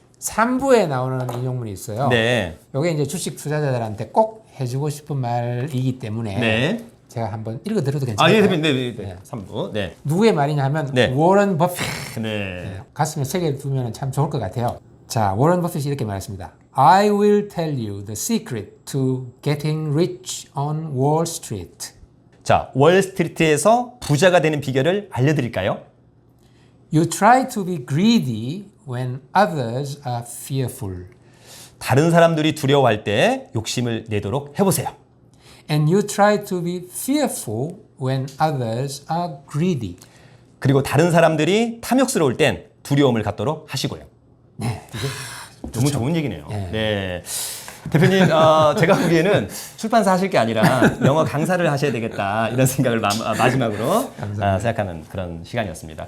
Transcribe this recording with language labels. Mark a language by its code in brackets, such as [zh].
[ko] 3부에 나오는 인용문이 있어요. 네. 이게 이제 주식 투자자들한테 꼭 해주고 싶은 말이기 때문에 네. 제가 한번 읽어드려도 아, 괜찮을까요? 예, 대표님. 네, 네. 3부. 네. 누구의 말이냐 하면 네. 워런 버핏. 네. 가슴에 새겨 두면 참 좋을 것 같아요. 자, 워런 버핏이 이렇게 말했습니다. [en] I will tell you the secret to getting rich on Wall Street. [ko] 자, 월스트리트에서 부자가 되는 비결을 알려드릴까요? [en] You try to be greedy when others are fearful. [ko] 다른 사람들이 두려워할 때 욕심을 내도록 해보세요. [en] And you try to be fearful when others are greedy. [ko] 그리고 다른 사람들이 탐욕스러울 땐 두려움을 갖도록 하시고요. 네, 너무 좋은 얘기네요. 네. 네. 대표님, 제가 보기에는 출판사 하실 게 아니라 영어 강사를 하셔야 되겠다 이런 생각을 마지막으로 생각하는 그런 시간이었습니다.